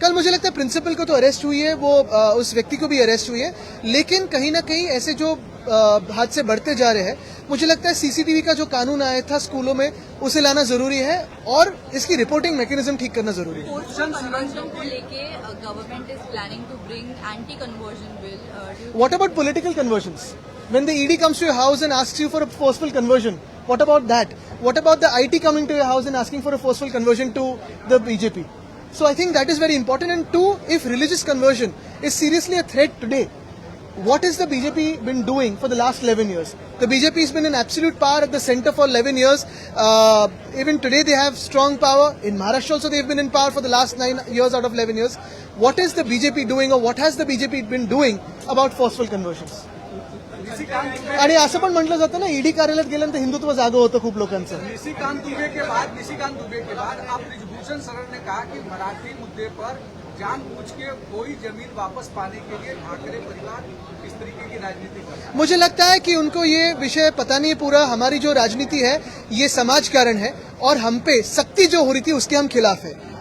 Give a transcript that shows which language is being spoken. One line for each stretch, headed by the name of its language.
Hindi: कल मुझे लगता है प्रिंसिपल को तो अरेस्ट हुई है, वो उस व्यक्ति को भी अरेस्ट हुई है, लेकिन कहीं ना कहीं ऐसे जो हादसे बढ़ते जा रहे हैं, मुझे लगता है सीसीटीवी का जो कानून आया था स्कूलों में उसे लाना जरूरी है और इसकी रिपोर्टिंग मैकेनिज्म ठीक करना जरूरी है. कन्वर्जन को लेके
English: Government is planning to bring anti conversion bill. What about political conversions? When the ED comes to your house and asks you for a forceful conversion, What about that? What about the IT coming to your house and asking for a forceful conversion to the BJP? So I think that is very important. And two, if religious conversion is seriously a threat today, what has the BJP been doing for the last 11 years? The BJP has been in absolute power at the center for 11 years. Even today they have strong power. In Maharashtra also they have been in power for the last 9 years out of 11 years. What is the BJP doing, or what has the BJP been doing about forceful conversions?
Marathi: आणि असं पण म्हटलं जातं ना, ED कार्यालयात गेल्यानंतर हिंदुत्व जागं होतं खूप लोकांचं.
Hindi: निशिकांत दुबे के बाद अब ब्रिजभूषण शरण ने कहा कि मराठी मुद्दे पर जानबूझ के कोई जमीन वापस पाने के लिए ठाकरे परिवार इस तरीके की राजनीति कर रहा है. मुझे लगता है कि उनको ये विषय पता नहीं पूरा. हमारी जो राजनीति है ये समाजकारण है और हम पे सख्ती जो हो रही थी उसके हम खिलाफ है.